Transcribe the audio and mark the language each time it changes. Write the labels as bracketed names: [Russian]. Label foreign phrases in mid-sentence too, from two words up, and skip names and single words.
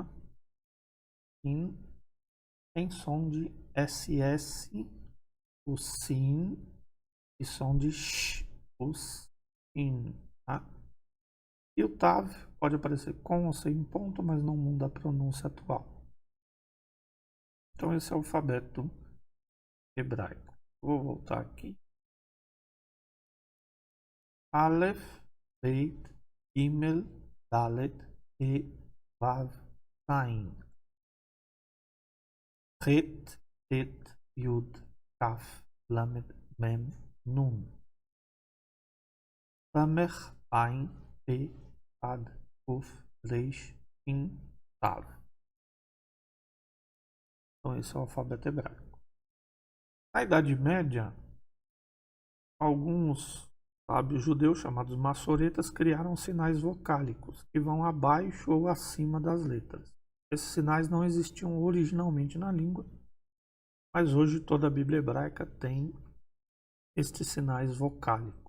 [Portuguese] Sim tem som de SS, o sim, e som de sh, o sin, tá? E o tav pode aparecer com ou sem ponto, mas não muda a pronúncia atual. Então esse é o alfabeto hebraico. Vou voltar aqui. [Hebrew] אלף, בית, גימל, דלת, הא, וו, זין. חית, חית, יוד, כף, למד, מם, נון. סמך, עין, פא, אד, וף, ריש, שין, תו. [Portuguese] Então esse é o alfabeto hebraico. Na Idade Média, alguns sábios judeus chamados maçoretas criaram sinais vocálicos que vão abaixo ou acima das letras. Esses sinais não existiam originalmente na língua, mas hoje toda a Bíblia hebraica tem estes sinais vocálicos.